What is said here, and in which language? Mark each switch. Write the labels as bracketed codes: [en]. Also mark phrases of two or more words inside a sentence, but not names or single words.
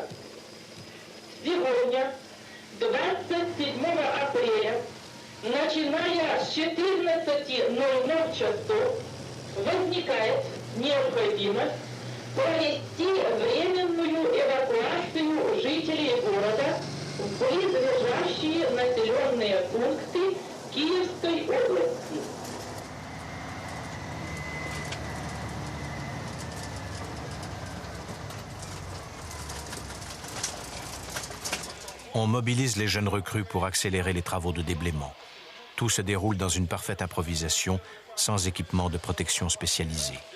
[ru] Сегодня, 27 апреля, начиная с 14:00 часов, возникает необходимость провести временное жителей города в близлежащие населенные пункты Киевской области. [fr] On mobilise les jeunes recrues pour accélérer les travaux de déblaiement. Tout se déroule dans une parfaite improvisation, sans équipement de protection spécialisé.